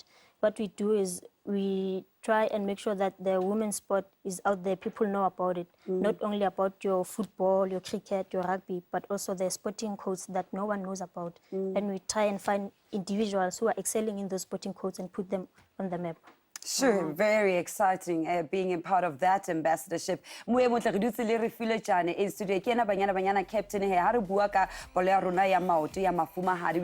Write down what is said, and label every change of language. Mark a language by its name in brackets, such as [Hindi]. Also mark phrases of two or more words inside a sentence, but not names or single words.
[English] What we do is we try and make sure that the women's sport is out there, people know about it, not only about your football, your cricket, your rugby, but also the sporting codes that no one knows about. And we try and find individuals who are excelling in those sporting codes and put them on the map. Sure, very exciting being a part of that ambassadorship. [Southern Sotho] Mwe motle re dutse le Refiloe Jane [English] in studio [Southern Sotho] ke na Banyana Banyana captain he ha re bua ka bolo ya rona ya maoto ya mafumahadi.